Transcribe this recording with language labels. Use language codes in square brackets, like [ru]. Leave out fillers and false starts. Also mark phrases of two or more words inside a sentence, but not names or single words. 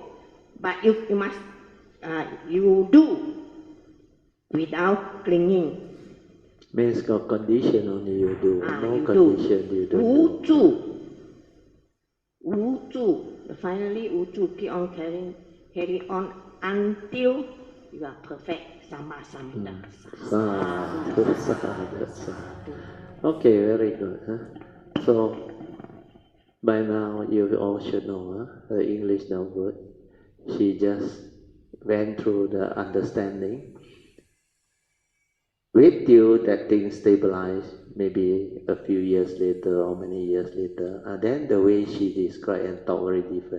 [en] But you must, you do without clinging. Means got condition only you do. No you condition you don't do. Wuju. Finally, Wuju keep on carry on until you are perfect. [pi] Sama Sambuddha. [en] Sadhu. Okay, very good. So By now, you all should know her English no good. She just went through the understanding. Wait till that thing stabilize, maybe a few years later or many years later, and then the way she described and talk very different.